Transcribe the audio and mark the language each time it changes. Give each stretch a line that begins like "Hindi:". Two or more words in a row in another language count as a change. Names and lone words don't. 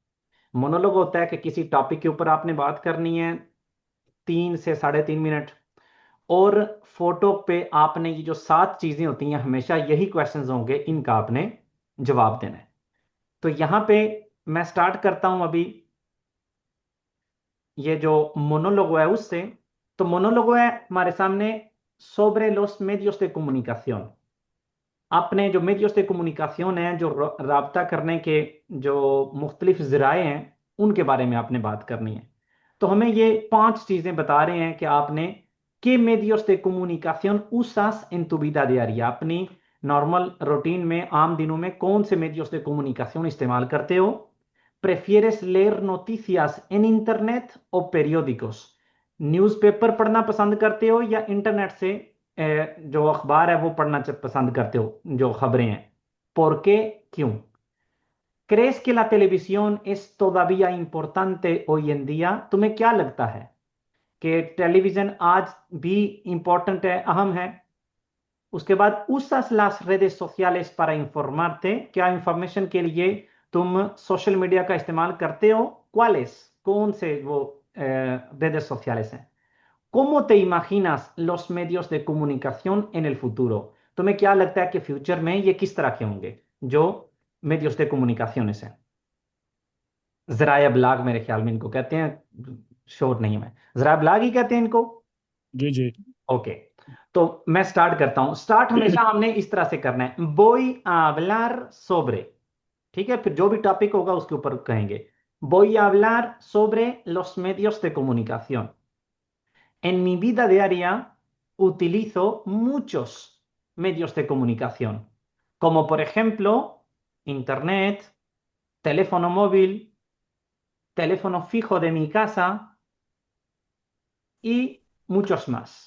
Urdu: مونولوگ ہوتا ہے کہ کسی ٹاپک کے اوپر آپ نے بات کرنی ہے 3 سے 3.5 منٹ، اور فوٹو پہ آپ نے یہ جو 7 چیزیں ہوتی ہیں ہمیشہ یہی کویسچنز ہوں گے، ان کا آپ نے جواب دینا ہے. تو یہاں پہ میں سٹارٹ کرتا ہوں ابھی یہ جو monólogo ہے اس سے.
Spanish: तो monólogo
Urdu: ہے ہمارے سامنے
Spanish: sobre los medios de comunicación।
Urdu: آپ نے جو
Spanish: medios de comunicación
Urdu: ہے، جو رابطہ کرنے کے جو مختلف ذرائع ہیں، ان کے بارے میں آپ نے بات کرنی ہے. تو ہمیں یہ 5 چیزیں بتا رہے ہیں کہ آپ نے
Spanish: qué medios de comunicación usas en tu vida diaria।
Urdu: अपनी
English: normal routine
Urdu: میں، عام دنوں میں کون سے
Spanish: medios de comunicación
Urdu: استعمال کرتے ہو.
Spanish: ¿Prefieres leer noticias en internet o periódicos?
Urdu: نیوزپیپر پڑھنا پسند کرتے ہو یا انٹرنیٹ سے جو اخبار ہے وہ پڑھنا پسند کرتے ہو، جو خبریں ہیں.
Spanish: ¿Por qué? क्यों? ¿Crees que la televisión es todavía importante hoy en día?
Urdu: تمہیں کیا لگتا ہے کہ ٹیلی ویژن آج بھی امپورٹنٹ ہے، اہم ہے? اس کے بعد
Spanish: usas las redes sociales para informarte।
Urdu: کیا انفارمیشن کے لیے تم
English: social media
Urdu: کا استعمال کرتے ہو? ¿Cuáles? کون سے وہ
Spanish: redes sociales
Urdu: हैं?
Spanish: ¿Cómo te imaginas los medios de comunicación en el futuro?
Urdu: تمہیں کیا لگتا ہے کہ فیوچر میں یہ کس طرح کے ہوں گے جو
Spanish: medios de comunicaciones
Urdu: हैं? ذرائع ابلاغ میرے خیال میں ان کو کہتے ہیں، شیور نہیں ہے میں، ذرائع ابلاغ ہی کہتے ہیں ان کو. جی جی. اوکے، تو میں سٹارٹ کرتا ہوں. سٹارٹ ہمیشہ ہم نے اس طرح سے کرنا ہے,
Spanish: voy a hablar sobre।
Urdu: ٹھیک ہے، پھر جو بھی ٹاپک ہوگا اس کے اوپر کہیں گے
Spanish: voy a hablar sobre los medios de comunicación। En mi vida diaria utilizo muchos medios de comunicación, como por ejemplo internet, teléfono móvil, teléfono fijo de mi casa y muchos más.